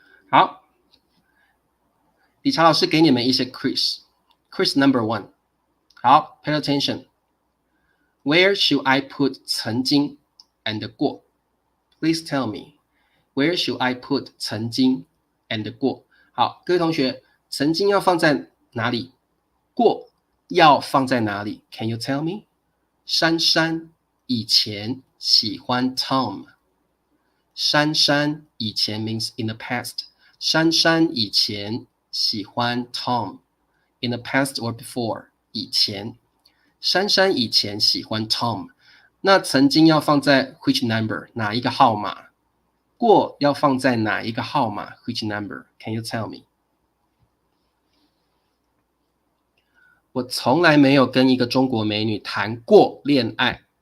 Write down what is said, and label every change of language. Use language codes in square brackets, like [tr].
[zh] 好，理查老师给你们一些 quiz number 1。 [en] 好 ，pay attention. Where should I put 曾经 and 过 ？Please tell me. Where should I put 曾经 and 过？ [zh] 好，各位同学，曾经要放在哪里？过要放在哪里 ？ [en] Can you tell me？ [zh] 珊珊以前喜欢 Tom。 [en] 珊珊以前 means in the past。 [zh] 珊珊以前喜欢 Tom。 [en] In the past or before， 以前。 [zh] 珊珊以前喜欢 Tom。那曾经要放在 [en] which number？ [zh] 哪一个号码？过要放在哪一个号码 ？ [en] Which number? Can you tell me？ [zh] 我从来没有跟一个中国美女谈过恋爱。